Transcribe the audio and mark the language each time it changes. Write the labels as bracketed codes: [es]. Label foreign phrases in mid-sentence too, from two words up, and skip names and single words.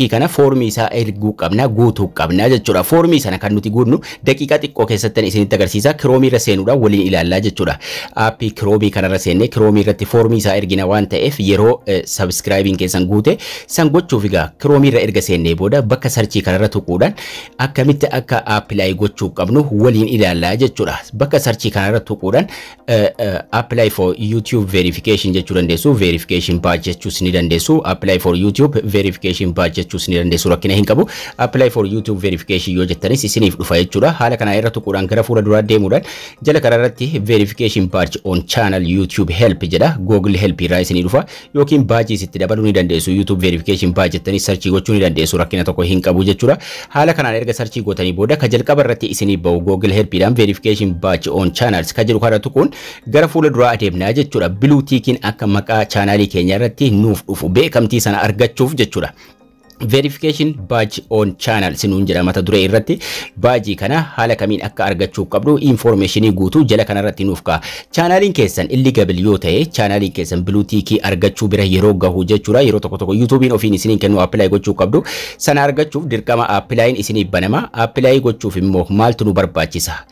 [om] kana foormii isaa erguu qabna guutuu qabna jechuudha foormii sana kan nuti guunnu daqiiqaa xiqqoo keessatti isinitti agarsiisa Chrome irra seenuudhaan waliin ilaallaa jechuudha aappii Chrome kanarra seenne Chrome irratti foormii isaa ergina waan ta'eef yeroo subscribing keessan guute san gochuuf egaa Chrome irra erga seennee booda bakka sarchii kanarra tuquudhaan akkamitti akka apply gochuu qabnu waliin ilaallaa jechuudha bakka sarchii kanarra tuquudhaan [en] apply for YouTube verification [om] jechuu dandeessu [en] verification page [om] jechuus ni dandeessu [en] apply for YouTube verification page [om] jechuus ni dandeessu rakkina hin qabu [en] apply for YouTube verification [om] yoo jettanis isiniif dhufa jechuudha haala kana irra tuquudhaan gara fuula duraa deemuudhaan jala kanarratti [en] verification page on channel YouTube help [om] jedha [en] Google help [om] irraa isinii dhufa yookiin badges itti dabaluu ni dandeessu [en] YouTube verification page [om] jettanii search gochuu ni dandeessu rakkina tokko hin qabu jechuudha haala kanaan erga search gootanii booda ka jalqaba irratti isinii ba'u [en] Google help [om] idhaan [en] verification page on channels [om] ka jedhu kana tuquun gara fuula duraa adeemnaa jechuudha Blue Tickin akka maqaa channelii keenya irratti nuuf dhufu beekamtii sana argachuuf jechuudha [en] verification badge on channel [om] sinuun jedha mata duree irratti badge kana haala kamiin akka argachuu qabdu informationii guutuu jala kanarratti nuuf kaa channeliin keessan illegal yoo ta'e channeliin keessan Blue Tick argachuu bira yeroo gahu jechuudha yeroo tokko YouTubein ofiin isiniin kennu apply gochuu qabdu sana argachuuf dirqama applying isinii banama apply gochuuf immoo maaltu nu barbaachisa